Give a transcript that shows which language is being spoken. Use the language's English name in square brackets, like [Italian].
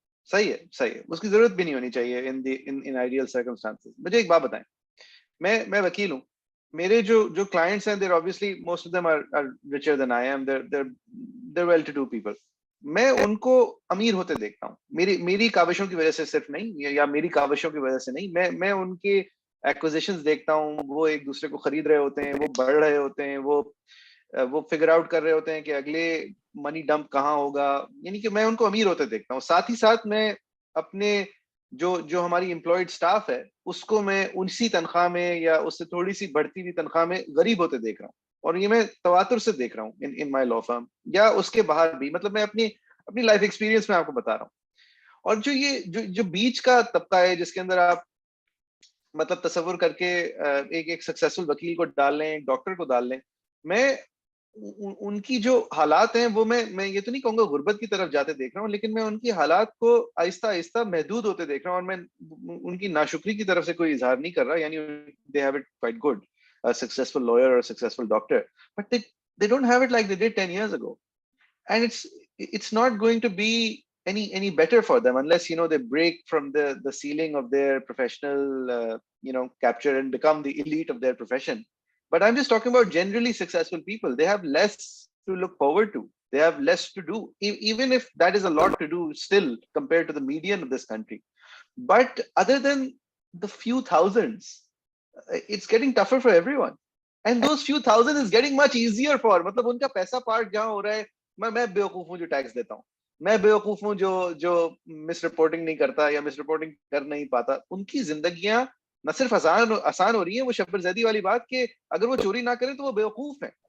[Urdu] صحیح ہے, اس کی ضرورت بھی نہیں ہونی چاہیے [English] in ideal circumstances. [Urdu] مجھے ایک بات بتائیں, میں وکیل ہوں, میرے جو کلائنٹس ہیں, [English] they're obviously most of them are richer than I am, they're well to do people. [Urdu] میں ان کو امیر ہوتے دیکھتا ہوں, میری کاوشوں کی وجہ سے صرف نہیں, یا میری کاوشوں کی وجہ سے نہیں, میں ان کے ایکوزیشنز دیکھتا ہوں, وہ ایک دوسرے کو خرید رہے ہوتے ہیں, وہ بڑھ رہے ہوتے ہیں, وہ فگر آؤٹ کر رہے ہوتے ہیں کہ اگلے منی ڈمپ کہاں ہوگا. یعنی کہ میں ان کو امیر ہوتے دیکھتا ہوں. ساتھ ہی ساتھ میں اپنے جو ہماری امپلائڈ سٹاف ہے اس کو میں اسی تنخواہ میں یا اس سے تھوڑی سی بڑھتی ہوئی تنخواہ میں غریب ہوتے دیکھ رہا ہوں, اور یہ میں تواتر سے دیکھ رہا ہوں [English] in my law firm [Urdu] یا اس کے باہر بھی. مطلب میں اپنی لائف ایکسپیرینس میں آپ کو بتا رہا ہوں. اور جو بیچ کا طبقہ ہے جس کے اندر آپ مطلب تصور کر کے ایک سکسیسفل وکیل کو ڈال لیں, ایک ڈاکٹر کو ڈال لیں, میں ان کی جو حالات ہیں وہ میں یہ تو نہیں کہوں گا غربت کی طرف جاتے دیکھ رہا ہوں, لیکن میں ان کی حالات کو آہستہ آہستہ محدود ہوتے دیکھ رہا ہوں, اور میں ان کی ناشکری کی طرف سے کوئی اظہار نہیں کر رہا. [English] یعنی they have it quite good, a successful lawyer or a successful doctor, but they don't have it like they did 10 years ago, and it's not going to be any better for them unless they break from the ceiling of their professional capture and become the elite of their profession. But I'm just talking about generally successful people. They have less to look forward to. They have less to do, even if that is a lot to do still compared to the median of this country. But other than the few thousands, it's getting tougher for everyone. And those few thousand is getting much easier for, [Urdu] matlab unka paisa part jahan ho raha hai, main بیوقوف ہوں جو tax دیتا ہوں, میں بیوقوف ہوں جو مس reporting نہیں کرتا یا مس رپورٹنگ کر نہیں پاتا. ان کی زندگیاں نہ صرف آسان ہو رہی ہیں, وہ شبر زیدی والی بات کہ اگر وہ چوری نہ کریں تو وہ بیوقوف ہیں.